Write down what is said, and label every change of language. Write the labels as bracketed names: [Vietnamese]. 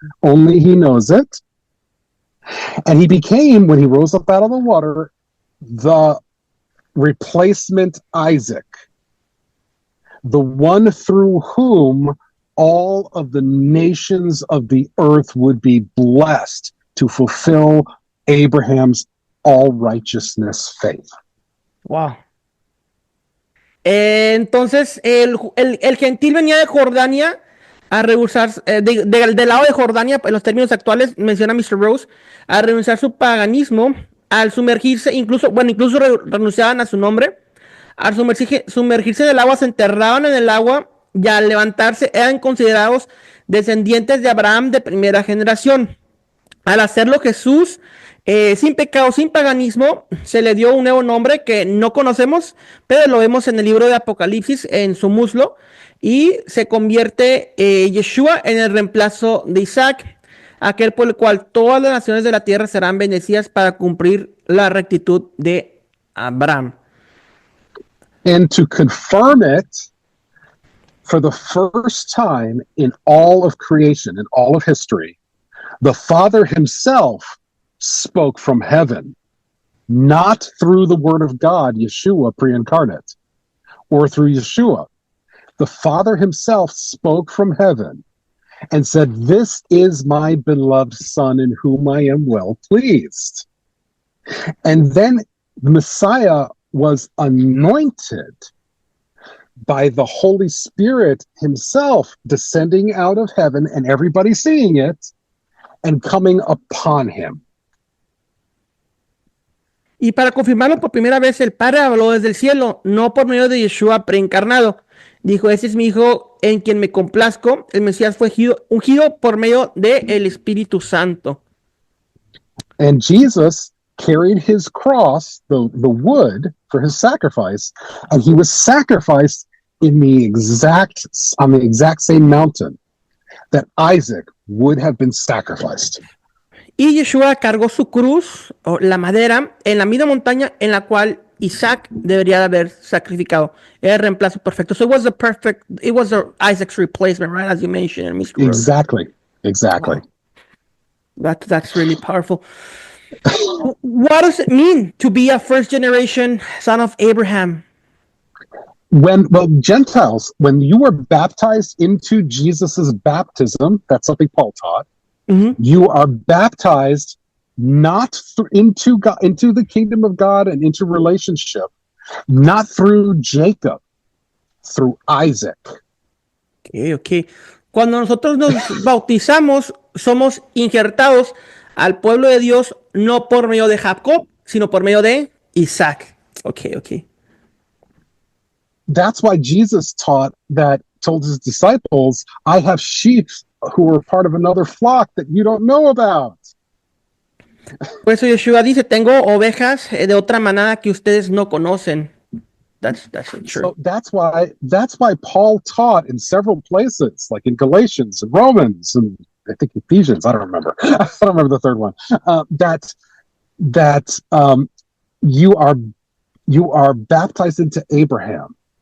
[English] Only he knows it. And he became, when he rose up out of the water, the replacement Isaac, the one through whom all of the nations of the earth would be blessed to fulfill Abraham's all-righteousness faith. Wow. [Spanish] Entonces, el gentil venía de Jordania a rehusar, del lado de Jordania, en los términos actuales, menciona Mr. Rose, a renunciar su paganismo, al sumergirse, incluso renunciaban a su nombre, al sumergirse en el agua, se enterraban en el agua, y al levantarse eran considerados descendientes de Abraham de primera generación. Al hacerlo Jesús, sin pecado, sin paganismo, se le dio un nuevo nombre que no conocemos, pero lo vemos en el libro de Apocalipsis, en su muslo, y se convierte Yeshua en el reemplazo de Isaac, aquel por el cual todas las naciones de la tierra serán bendecidas para cumplir la rectitud de Abraham. [English] And to confirm it, for the first time in all of creation, in all of history, the Father himself spoke from heaven, not through the word of God, Yeshua pre-incarnate, or through Yeshua. The Father himself spoke from heaven and said, "This is my beloved Son in whom I am well pleased." And then the Messiah was anointed by the Holy Spirit himself descending out of heaven and everybody seeing it and coming upon him. [Spanish] Y para confirmarlo por primera vez, el Padre habló desde el cielo, no por medio de Yeshua preencarnado. Dijo, ese es mi Hijo en quien me complazco. El Mesías fue ungido por medio del Espíritu Santo. [English] And Jesus carried his cross, the wood, for his sacrifice, and he was sacrificed on the exact same mountain that Isaac would have been sacrificed. [Spanish] Y Yeshua cargó su cruz, o la madera, en la misma montaña en la cual Isaac debería haber sacrificado. Era el reemplazo perfecto. [English] So it was Isaac's replacement, right? As you mentioned, Mr. Rose. Exactly. Wow. That's really powerful. What does it mean to be a first generation son of Abraham? Gentiles, when you were baptized into Jesus's baptism, that's something Paul taught. Mm-hmm. You are baptized not into the kingdom of God and into relationship, not through Jacob, through Isaac. Okay. [Spanish] Cuando nosotros nos bautizamos, somos injertados al pueblo de Dios no por medio de Jacob, sino por medio de Isaac. [English] Okay. That's why Jesus told his disciples, I have sheep who are part of another flock that you don't know about. [Spanish] Por eso Yeshua dice, tengo ovejas de otra manada que ustedes no conocen. [English] That's true. So that's why Paul taught in several places, like in Galatians and Romans and I think Ephesians, I don't remember. I don't remember the third one. That you are baptized into Abraham.